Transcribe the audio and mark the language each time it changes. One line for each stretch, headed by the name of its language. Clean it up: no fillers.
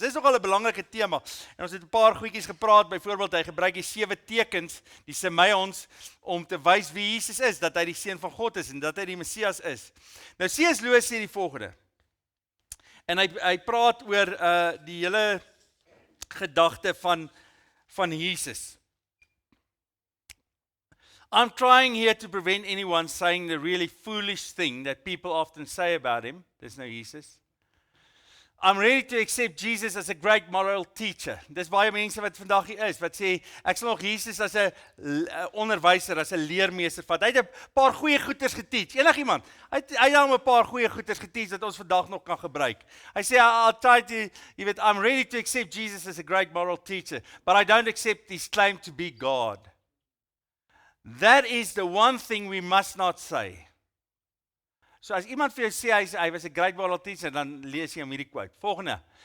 Afrikaans: Dis nogal 'n belangrike tema, en ons het 'n paar goedjies gepraat, byvoorbeeld hy gebruik die 7 tekens, die semeions, om te wys wie Jesus is, dat hy die Seun van God is, en dat hy die Messias is. Nou C.S. Lewis sê die volgende, en hy praat oor die hele gedagte van Jesus.
English: I'm trying here to prevent anyone saying the really foolish thing that people often say about him. There's no Jesus. I'm ready to accept Jesus as a great moral teacher.
Afrikaans: Dis baie mense wat vandag hier is, wat sê, ek sal nog Jesus as 'n onderwyser, as 'n leermeester vat. Hy het 'n paar goeie goeders geteach. Enigiemand, hy het 'n paar goeie goeders geteach wat ons vandag nog kan gebruik. Hy sê,
English: I'll try to, I'm ready to accept Jesus as a great moral teacher, but I don't accept his claim to be God. That is the one thing we must not say.
Afrikaans: So as iemand vir jou sê hy was
English: a great moral teacher,
Afrikaans: dan lees jy hom hierdie quote. Volgende.